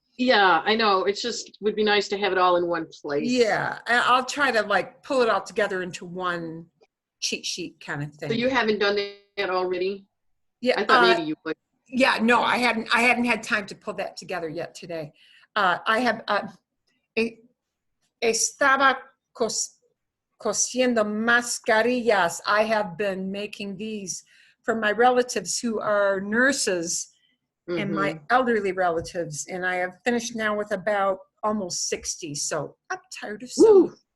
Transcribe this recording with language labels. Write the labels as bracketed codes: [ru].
[en] Yeah, I know. It's just would be nice to have it all in one place. Yeah, I'll try to like pull it all together into one cheat sheet kind of thing. So you haven't done that already? Yeah, I thought maybe you would. Yeah, no, I hadn't had time to pull that together yet today. I have [es] estaba cosiendo mascarillas. [en] I have been making these for my relatives who are nurses and my elderly relatives, and I have finished now with about almost 60, so I'm tired of sewing.